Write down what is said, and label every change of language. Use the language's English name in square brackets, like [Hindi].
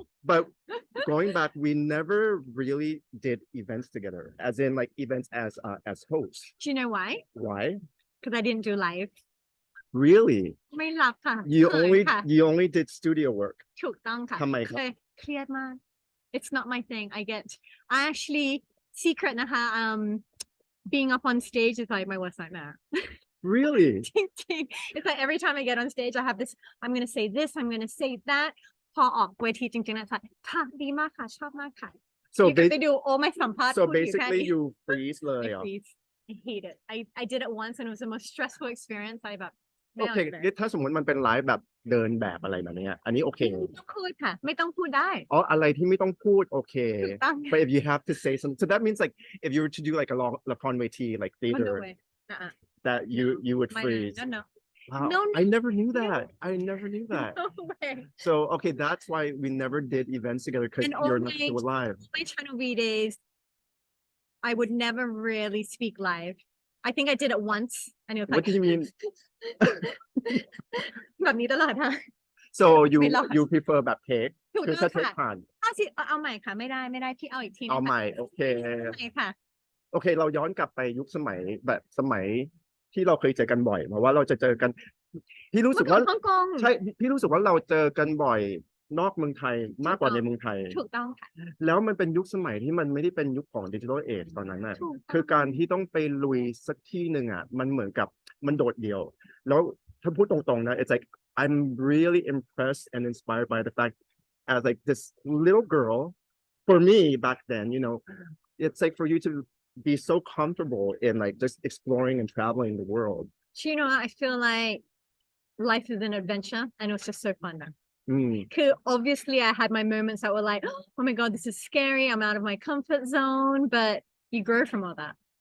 [English] But going back, we never really did events together, as in like events as hosts. Do you know why? Why? Because I didn't do live. Really? [Thai] ไม่รับค่ะ [English] You only did studio work. [Thai] ถูกต้องค่ะ ทำไมครับ เครียดมาก [English] It's not my thing. I actually secret [Thai] นะคะ [English] being up on stage is like my worst nightmare. Really? It's like every time I get on stage, I have this, I'm going to say this, I'm going to say that. [Thai] พอออกเวทีจริงๆนะค่ะดีมากค่ะชอบมากค่ะ [English] So they do all my [Thai] สัมภาษณ์ [English] So basically you freeze [Thai] เลย [English] I hate it. I did it once and it was the most stressful experience. I [Thai] แบบ Okay ถ้าสมมติมันเป็นไลฟ์แบบเดินแบบอะไรแบบนี้อันนี้โอเค ไม่ต้องพูดค่ะไม่ต้องพูดได้ อ๋ออะไรที่ไม่ต้องพูดโอเค ถูกต้อง [English] But if you have to say something, so that means like if you were to do like a long [Thai] ละครเวที [English] like theater that you would freeze. No. Wow, No, I never knew that. I never knew that. No way. So okay, that's why we never did events together because you're not still alive. My channel V days, I would never really speak live. I think I did it once, and it was What like. do you mean? [Thai] แบบนี้ตลอดค่ะ [English] So you prefer [Thai] แบบเทคคือถ้าเทคผ่าน เอาใหม่ค่ะไม่ได้พี่เอาอีกที เอาใหม่โอเค ใหม่ค่ะ โอเคเราย้อนกลับไปยุคสมัยแบบสมัยที่เราเคยเจอกันบ่อยเพราะว่าเราจะเจอกันพี่รู้สึกว่า ฮ่องกง ใช่พี่รู้สึกว่าเราเจอกันบ่อยนอกเมืองไทยมากกว่าในเมืองไทย ถูกต้องค่ะ แล้วมันเป็นยุคสมัยที่มันไม่ได้เป็นยุคของดิจิทัลเอจตอนนั้นน่ะคือการที่ต้องไปลุยสักที่หนึ่งอ่ะมันเหมือนกับมันโดดเดี่ยวแล้วถ้าพูดตรงๆนะ [English] it's like I'm really impressed and inspired by the fact as like this little girl for me back then it's like for you to be so comfortable in like just exploring and traveling the world. I feel like life is an adventure and it was just so fun now. Obviously I had my moments that were like, oh my god, this is scary, I'm out of my comfort zone, but you grow from all that.